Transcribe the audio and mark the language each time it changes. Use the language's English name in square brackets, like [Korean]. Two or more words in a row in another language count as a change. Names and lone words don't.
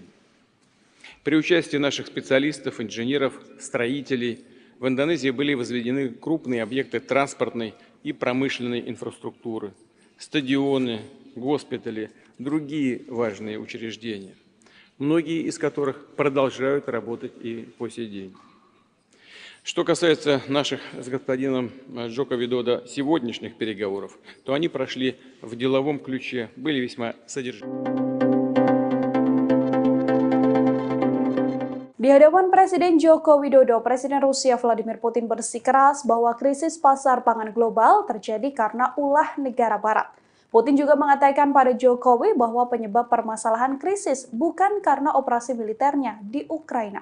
[Russian] При участии наших специалистов, инженеров, строителей в Индонезии были возведены крупные объекты транспортной и промышленной инфраструктуры, стадионы, госпитали, другие важные учреждения, многие из которых продолжают работать и по сей день. Что касается наших с господином Джоко Видодо сегодняшних переговоров, то они прошли в деловом ключе, были весьма содержательными. [Indonesian] Di hadapan Presiden Joko Widodo, Presiden Rusia Vladimir Putin bersikeras bahwa krisis pasar pangan global terjadi karena ulah negara barat. Putin juga mengatakan pada Jokowi bahwa penyebab permasalahan krisis bukan karena operasi militernya di Ukraina.